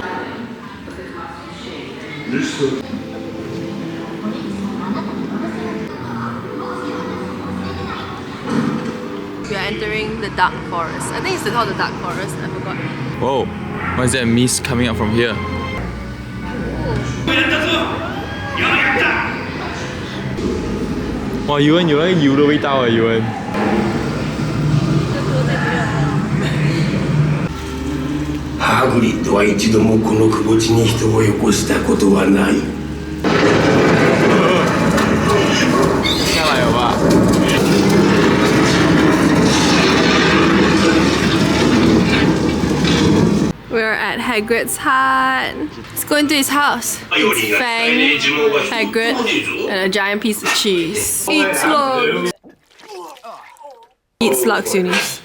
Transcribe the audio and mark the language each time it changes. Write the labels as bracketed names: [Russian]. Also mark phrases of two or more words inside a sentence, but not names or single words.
[English] We are entering the Dark Forest. I think it's called the Dark Forest, I forgot. Whoa, why is there a mist coming up from here? [Chinese] Wow, 有那个油的味道啊，有。 [Japanese] ハグリッドは一度もこの窪地に人をよこしたことはない。 [Chinese] 下来了吧？ [English] We're at Hagrid's hut. Let's go into his house. It's Fang, Hagrid, and a giant piece of cheese. Eat slugs. Eat slugs, Eunice.